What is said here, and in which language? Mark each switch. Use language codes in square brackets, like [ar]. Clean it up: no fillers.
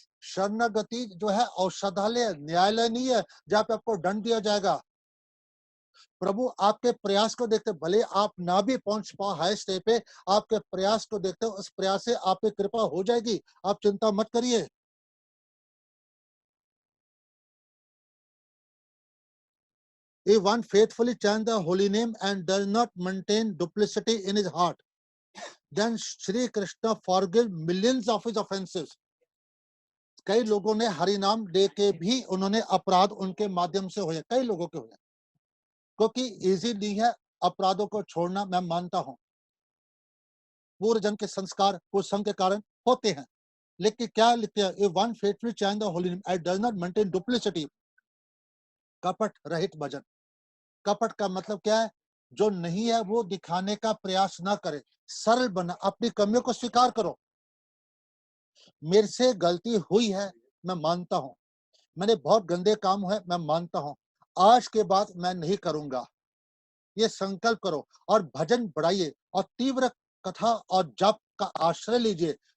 [hi] शरणागति जो है औषधालय, न्यायालय नहीं है जहाँ पे आपको दंड दिया जाएगा। प्रभु आपके प्रयास को देखते, भले आप ना भी पहुंच पाओ हाई स्टेज पे, आपके प्रयास को देखते हो, उस प्रयास से आप पे कृपा हो जाएगी, आप चिंता मत करिए। [en] If one faithfully chants the holy name and does not maintain duplicity in his heart, then Shri Krishna forgives millions of his offenses. [hi] कई लोगों ने हरि नाम लेके भी उन्होंने अपराध उनके माध्यम से हुए, कई लोगों के हुए, क्योंकि इजी नहीं है अपराधों को छोड़ना। मैं मानता हूं पूर्व जन्म के संस्कार कुसंग के कारण होते हैं, लेकिन क्या लिखते हैं? [en] If one faithfully chants the holy name and does not maintain duplicity, [hi] कपट रहित भजन। कपट का मतलब क्या है? जो नहीं है वो दिखाने का प्रयास ना करे, सरल बना, अपनी कमियों को स्वीकार करो। मेरे से गलती हुई है, मैं मानता हूं, मैंने बहुत गंदे काम हुए, मैं मानता हूं, आज के बाद मैं नहीं करूंगा, ये संकल्प करो और भजन बढ़ाइए और तीव्र कथा और जप का आश्रय लीजिए।